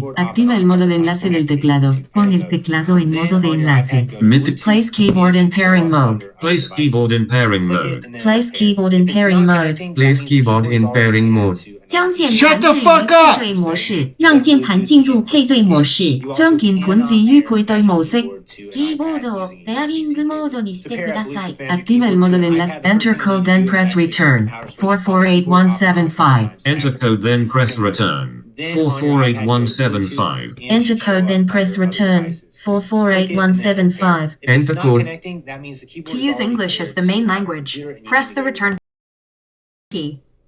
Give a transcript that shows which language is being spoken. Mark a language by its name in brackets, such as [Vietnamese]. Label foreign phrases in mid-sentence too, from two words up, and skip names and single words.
[Spanish] Activa el modo de enlace del teclado. Pon el teclado en modo de enlace. [English] Place keyboard in pairing mode. Place keyboard in pairing mode. Place keyboard in pairing mode. Place keyboard in pairing mode. [Chinese] 将鍵盤置於配對模式，讓鍵盤進入配對模式。將鍵盤置於配對模式。 [Japanese] キーボードをペアリングモードにしてください。 [Spanish] Activa el modo de enlace. [English] Enter code then press return. 448175. Enter code then press return. 448175. Enter code then press return. 448175. Enter code. To use English as the main language, press the return key.